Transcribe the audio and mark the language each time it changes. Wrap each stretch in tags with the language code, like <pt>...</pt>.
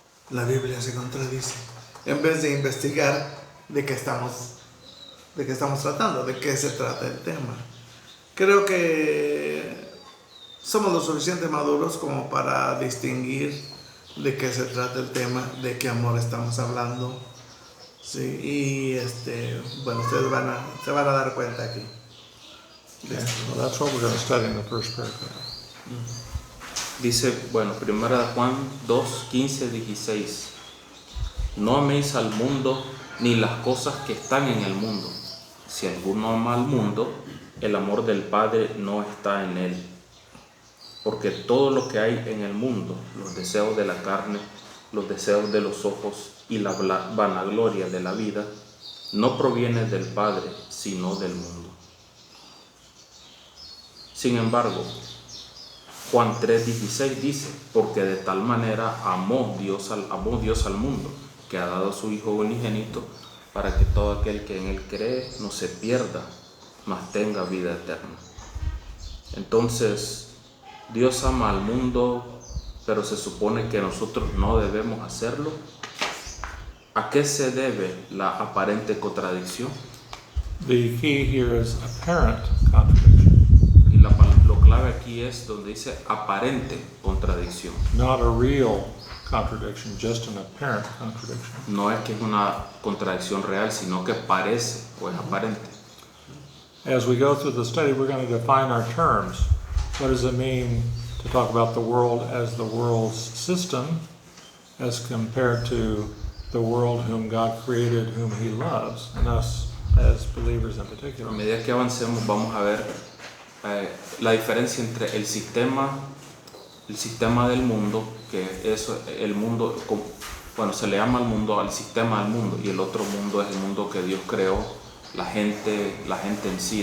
<es>La Biblia se contradice, en vez de investigar de qué estamos tratando, de qué se trata el tema. Creo que somos lo suficiente maduros como para distinguir de qué se trata el tema, de qué amor estamos hablando. Sí, y bueno, ustedes se van a dar cuenta aquí.</es> <en>Okay. Well, that's what we're going to study in the first paragraph.</en> <es>dice, bueno, Primera de Juan 2, 15, 16. No améis al mundo ni las cosas que están en el mundo. Si alguno ama al mundo, el amor del Padre no está en él. Porque todo lo que hay en el mundo, los deseos de la carne, los deseos de los ojos y la vanagloria de la vida, no proviene del Padre, sino del mundo. Sin embargo, Juan 3:16 dice: porque de tal manera amó Dios al mundo, que ha dado a su Hijo unigénito, para que todo aquel que en él cree no se pierda, mas tenga vida eterna. Entonces, Dios ama al mundo, pero se supone que nosotros no debemos hacerlo. ¿A qué se debe la aparente contradicción?</es> <en>The key here is apparent contradiction,</en> <es>Y lo clave aquí es donde dice aparente contradicción,</es> <en>not a real contradiction, just an apparent contradiction.</en> <es>No es que es una contradicción real, sino que parece o es aparente.</es> <en>As we go through the study, we're going to define our terms. What does it mean to talk about the world as the world's system as compared to the world whom God created, whom He loves, and us as believers in</en> <es>A</es> <en>particular?</en> <es>medida que avancemos vamos a ver la diferencia entre el sistema del mundo, que eso, el mundo, bueno, se le llama al mundo, al sistema del mundo, y el otro mundo es el mundo que Dios creó, la gente en sí.</es>